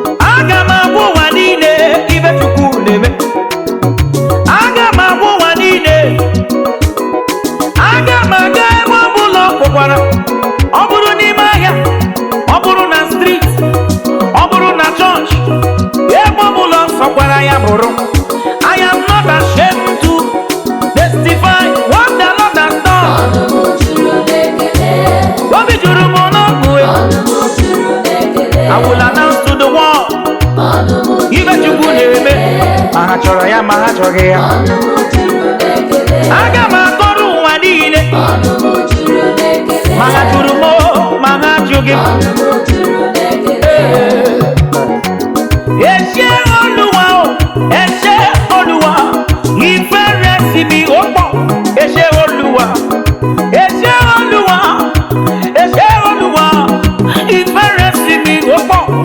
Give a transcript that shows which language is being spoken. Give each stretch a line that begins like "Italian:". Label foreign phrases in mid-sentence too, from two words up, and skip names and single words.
Igbo: Aga m agwa ụwa niile ibe Chukwu na-eme. Aga m agwa ụwa niile. Aga m aga ebe ọ bụla ọ kpọkwara. Ọ bụrụ n'ime ahịa, ọ bụrụ na street, ọ bụrụ na church, ebe ọ bụla ọ sọkwara ya bụrụ.
English: I am not ashamed to testify what the Lord has done.
Igbo: Ọnụ m juru n'ekele. Obi juru m n'ọṅụ, eh. Ọnụ m juru n'ekele.
English: I will announce to the world.
Igbo: Ibe Chukwu na-eme, ma ha chọrọ ya, ma ha chọghị ya. Aga m akọrọ ụwa niile, ma ha jụrụ m o, ma ha jụghị m.
Yoruba: Ẹ ṣé Olúwa o, ẹ ṣé Olúwa, ìfẹ́ rẹ sí mi ó pọ̀. Ẹ ṣé Olúwa, ẹ ṣé Olúwa, Ẹ ṣé Olúwa, ìfẹ́ rẹ sí mi ó pọ̀.